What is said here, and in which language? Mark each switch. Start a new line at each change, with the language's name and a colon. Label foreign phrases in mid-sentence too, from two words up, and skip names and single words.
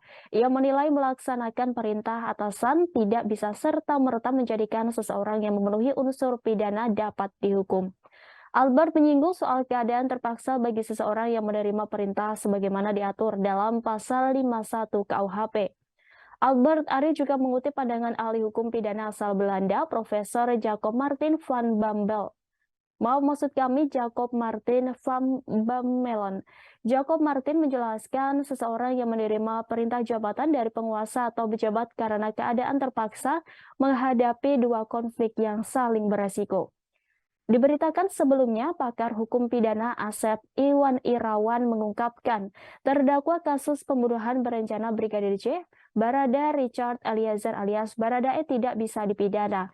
Indonesian: Ia menilai melaksanakan perintah atasan tidak bisa serta-merta menjadikan seseorang yang memenuhi unsur pidana dapat dihukum. Albert menyinggung soal keadaan terpaksa bagi seseorang yang menerima perintah sebagaimana diatur dalam pasal 51 KUHP. Albert Ari juga mengutip pandangan ahli hukum pidana asal Belanda, Profesor Jacob Martin van Bambel. Jacob Martin van Bamelen. Jacob Martin menjelaskan seseorang yang menerima perintah jabatan dari penguasa atau pejabat karena keadaan terpaksa menghadapi dua konflik yang saling beresiko. Diberitakan sebelumnya, pakar hukum pidana Asep Iwan Irawan mengungkapkan, terdakwa kasus pembunuhan berencana Brigadir J, Barada Richard Eliezer alias Baradae tidak bisa dipidana.